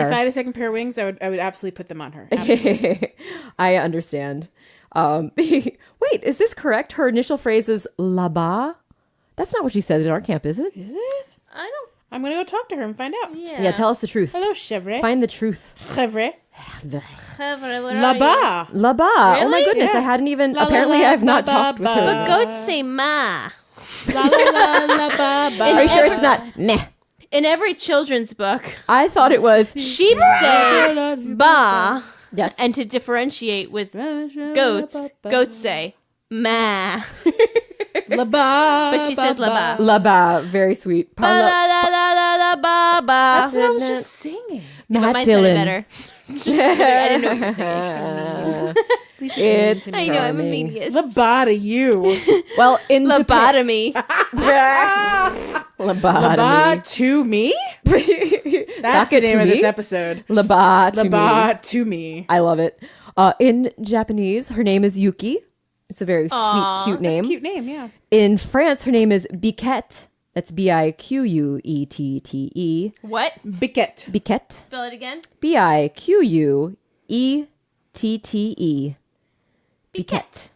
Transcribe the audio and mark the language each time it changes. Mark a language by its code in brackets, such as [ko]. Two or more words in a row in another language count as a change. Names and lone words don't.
[en] If I had a second pair of wings, I would absolutely put them on her. Absolutely. I understand. Wait, is this correct? Her initial phrase is là-bas? That's not what she says at our camp, is it? Is it? I don't. I'm gonna go talk to her and find out. Yeah, tell us the truth. Hello, chèvre. Find the truth. Chèvre. Là-bas. Là-bas. Là-bas. Oh my Really? goodness, Yeah. I hadn't even. La, la, apparently, la, I've not ba, talked with ba, her. But goats say ma. La la la la ba ba. Are you sure it's not meh? In every children's book, I thought it was. sheep say ba. Yes. And to differentiate with goats say ma. La-ba. But she says la-ba. Là-bas. Very sweet. Ba la la la la la ba ba. That's what I was just singing. But Matt mine Dillon. sounded better. Just kidding. I didn't know what you were saying. It's I know, I'm a charming. medius. La-ba to you. Well, in Japan. Lobotomy. La-ba to me? That's the name of this episode. La-ba to me. La-ba to me. I love it. In Japanese, her name is Yuki. It's a very sweet, cute name. That's a cute name, yeah. In France, her name is Biquette. That's Biquette. What? Biquette. Biquette. Spell it again. Biquette. Biquette.